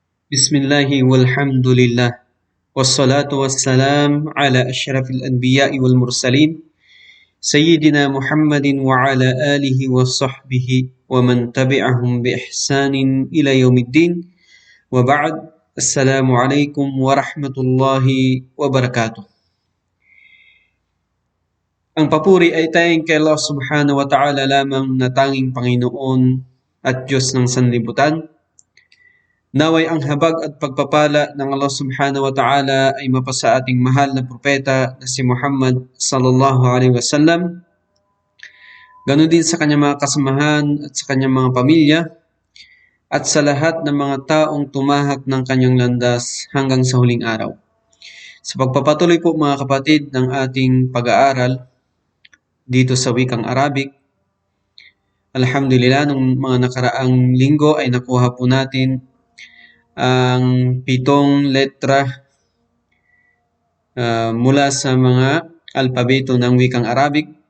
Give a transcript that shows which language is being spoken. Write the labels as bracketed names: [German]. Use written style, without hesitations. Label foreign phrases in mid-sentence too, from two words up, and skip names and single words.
[Arabic] بسم الله والحمد لله والصلاة والسلام على أشرف الأنبياء والمرسلين سيدنا محمد وعلى آله وصحبه ومن تبعهم بإحسان إلى يوم الدين وبعد السلام عليكم ورحمة الله وبركاته. [Filipino] Ang papuri ay tayong kay Allah [Arabic] سبحانه وتعالى [Filipino] lamang na tanging Panginoon at Diyos ng sanlibutan. Naway ang habag at pagpapala ng Allah [Arabic] سبحانه وتعالى [Filipino] ay mapasa ating mahal na propeta na si Muhammad [Arabic] صلى الله عليه وسلم. [Filipino] Ganon din sa kanyang mga kasamahan at sa kanyang mga pamilya at sa lahat ng mga taong tumahak ng kanyang landas hanggang sa huling araw. Sa pagpapatuloy po mga kapatid ng ating pag-aaral dito sa wikang Arabic, alhamdulillah, nung mga nakaraang linggo ay nakuha po natin ang 7 letra mula sa mga alpabeto ng wikang Arabic.